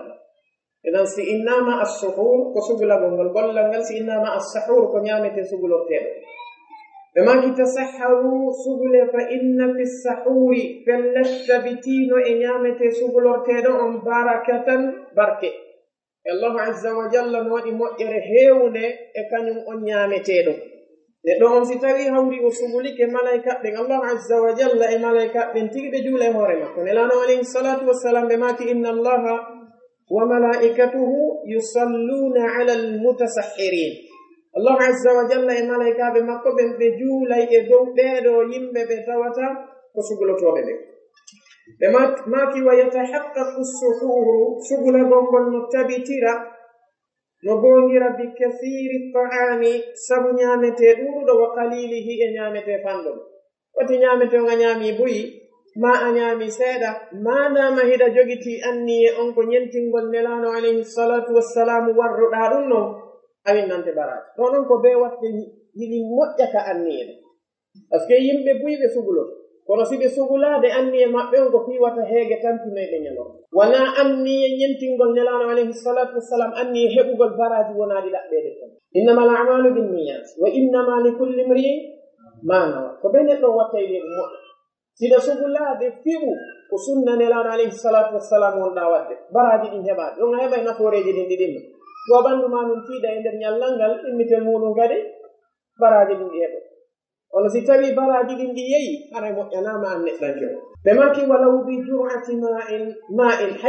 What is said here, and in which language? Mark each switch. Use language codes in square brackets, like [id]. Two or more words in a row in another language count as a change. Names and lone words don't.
[ff] idan si [ar] إنما السحور [ff] ko sugulagol ngol gollal ngal, si [ar] إنما السحور [ff] ko ñamete sugulorteɗo. ɓe maki tasahharu sugule [ar] فإن في السحور [ff] pellet tabitino e ñamete sugulorteɗo on barakatan barke. [ar] الله عز وجل [ff] no waɗi moƴƴere heewde e kañum on ñaameteeɗo. neɗɗo on si tawi hawri o sugulike malayka ɓen [ar] الله عز وجل [ff] e malayka ɓen tigi ɓe juula e hoore makko. nelaano [ar] عليه الصلاة والسلام [ff] ɓe maki [ar] إن الله وملائكته يصلون على المتسحرين. الله عز وجل [ff] e malaykaɓe makko ɓen ɓe juulay e dow ɓeeɗo yimɓe ɓe tawata ko sugulotoɓe ɓen. ɓe maki [ar] ويتحقق السحور [ff] sugulagol ngol no tabitira no gongira [ar] بكثير الطعام [ff] sabu ñamete ɗuɗuɗo [ar] وقليله [ff] e ñamete fanɗon. wati ñamete on a ñaami buyi ma a ñaami seeɗa manama hiɗa jogiti anniye on ko ñentingol nelano [ar] عليه الصلاة والسلام [ff] warruɗa ɗum noon a winnante baraji ɗo noon ko be watte yiɗi moƴƴa ka anniye [fr] par ce que [ff] yimɓe buyɓe suguloto kono siɓe sugulaade anniye maɓɓe on ko fiiwata heege tampinoyɓe ñalawma wona anniye ñentingol nelaano [ar] عليه الصلاة والسلام [ff] anniye heɓugol baraji wonaadi ɗaɓɓeede ton [ar] إنما الأعمال بالنيات وإنما لكل امرئ ما نوى [ff] ko ɓe neɗɗo watta e wi'e ɗum moƴƴo siɗa sugulaade fiɓu ko sunna nelaano [ar] عليه الصلاة والسلام [ff] wonɗaa waɗde baraji ɗin heɓaade ɗon a heɓa e nafooreji ɗin ɗiɗinno to ɓanndu ma ɗum fiida e nder ñallal ngal immitel muɗum kadi baraji ɗin ɗi heɓo ono si tawi baraji ɗin ɗi yeyi haray moƴƴanaama an neɗɗanke o ɓe maki [ar] ولو بجرعة ماء [ff] hay